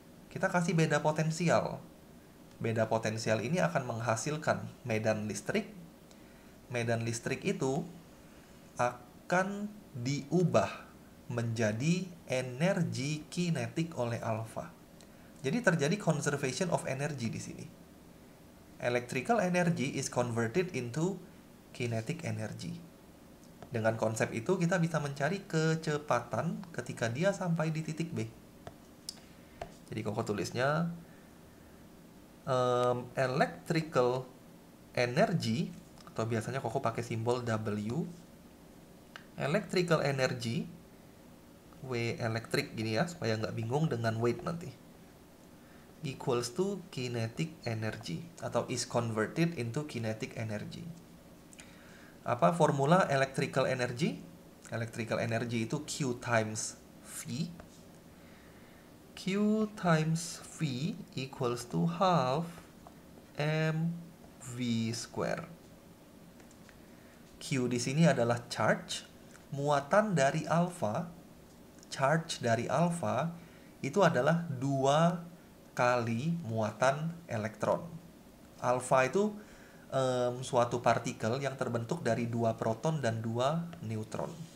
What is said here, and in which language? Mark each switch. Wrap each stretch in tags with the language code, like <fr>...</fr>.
<id>Kita kasih beda potensial. Beda potensial ini akan menghasilkan medan listrik. Medan listrik itu akan diubah menjadi energi kinetik oleh alfa. Jadi terjadi conservation of energy di sini.</id> <en>Electrical energy is converted into kinetic energy.</en> <id>Dengan konsep itu kita bisa mencari kecepatan ketika dia sampai di titik B. Jadi Koko tulisnya electrical energy, atau biasanya Koko pakai simbol W.</id> <en>Electrical energy, W</en> <id>elektrik gini ya, supaya nggak bingung dengan</id> <en>weight nanti, equals to kinetic energy, atau is converted into kinetic energy. Apa formula electrical energy? Electrical energy itu Q times V. Q times V equals to half mv square.</en> <id>Q di sini adalah charge, muatan dari alfa. Charge dari alfa itu adalah 2 kali muatan elektron. Alfa itu suatu partikel yang terbentuk dari 2 proton dan 2 neutron.</id>